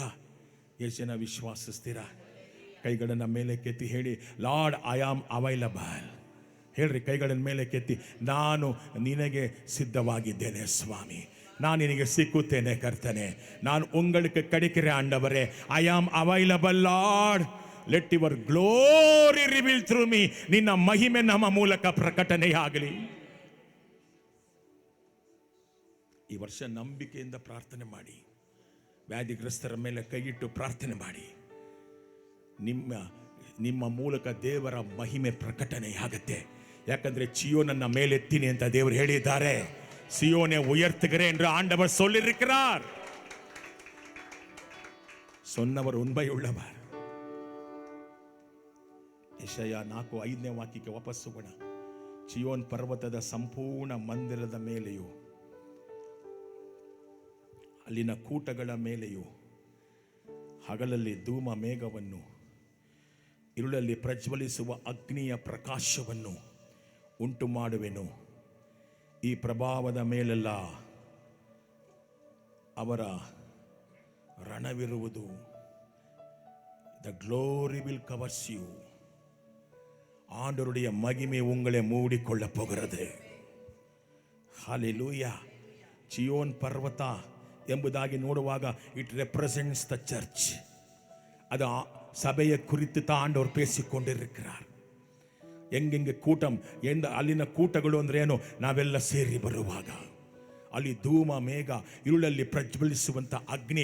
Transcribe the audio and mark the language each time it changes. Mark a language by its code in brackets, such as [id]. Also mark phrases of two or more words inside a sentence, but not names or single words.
[kn] ಎಷ್ಟು ಜನ ವಿಶ್ವಾಸಿಸ್ತೀರಾ? ಕೈಗಳನ್ನ ಮೇಲೆ ಕೆತ್ತಿ ಹೇಳಿ, [en] Lord I am available. [kn] ಹೇಳ್ರಿ, ಕೈಗಳನ್ನ ಮೇಲೆ ಕೆತ್ತಿ, ನಾನು ನಿನಗೆ ಸಿದ್ಧವಾಗಿದ್ದೇನೆ ಸ್ವಾಮಿ, ನಾನು ನಿನಗೆ ಸಿಕ್ಕುತ್ತೇನೆ ಕರ್ತನೆ, ನಾನು [ta] உங்களுக்கு கிடைக்கிறேன் ஆண்டவரே. [en] I am available Lord, let your glory reveal through me. [kn] ನಿನ್ನ ಮಹಿಮೆ ನಮ್ಮ ಮೂಲಕ ಪ್ರಕಟಣೆಯಾಗಲಿ. ಈ ವರ್ಷ ನಂಬಿಕೆಯಿಂದ ಪ್ರಾರ್ಥನೆ ಮಾಡಿ, ವ್ಯಾಧಿಗ್ರಸ್ತರ ಮೇಲೆ ಕೈಯಿಟ್ಟು ಪ್ರಾರ್ಥನೆ ಮಾಡಿ. ನಿಮ್ಮ ಮೂಲಕ ದೇವರ ಮಹಿಮೆ ಪ್ರಕಟಣೆಯಾಗತ್ತೆ. ಯಾಕಂದ್ರೆ ಚಿಯೋನನ್ನ ಮೇಲೆತ್ತೀನಿ ಅಂತ ದೇವರು ಹೇಳಿದ್ದಾರೆ. [ta] சியோனை உயர்த்துகிறேன் என்று ஆண்டவர் சொல்லியிருக்கிறார். சொன்னவர் உண்மையுள்ளவர். [kn] ಯೆಶಾಯ 4:5 ವಾಕ್ಯಕ್ಕೆ ವಾಪಸ್ ಹೋಗೋಣ. ಚಿಯೋನ್ ಪರ್ವತದ ಸಂಪೂರ್ಣ ಮಂದಿರದ ಮೇಲೆಯೂ ಅಲ್ಲಿನ ಕೂಟಗಳ ಮೇಲೆಯೂ ಹಗಲಲ್ಲಿ ಧೂಮ ಮೇಘವನ್ನು, ಇರುಳಲ್ಲಿ ಪ್ರಜ್ವಲಿಸುವ ಅಗ್ನಿಯ ಪ್ರಕಾಶವನ್ನು ಉಂಟು ಮಾಡುವೆನು. ಈ ಪ್ರಭಾವದ ಮೇಲೆಲ್ಲ ಅವರ ರಣವಿರುವುದು. [en] The glory will covers you. [ta] ஆண்டவருடைய மகிமை உங்களை மூடிக்கொள்ள போகிறது. ஹalleluya. [kn] ಚಿಯೋನ್ ಪರ್ವತ ಎಂಬುದಾಗಿ ನೋಡುವಾಗ [en] it represents the church. [kn] ಅದು ಸಭೆಯ ಕುರಿತು [ta] ஆண்டவர் பேசிக்கொண்டிருக்கிறார். [kn] ಹೆಂಗೆ ಕೂಟಂ ಅಲ್ಲಿನ ಕೂಟಗಳು ಅಂದ್ರೆ ಏನು? ನಾವೆಲ್ಲ ಸೇರಿ ಬರುವಾಗ ಅಲ್ಲಿ ಧೂಮ ಮೇಘ, ಇರುಳಲ್ಲಿ ಪ್ರಜ್ವಲಿಸುವಂತ ಅಗ್ನಿ.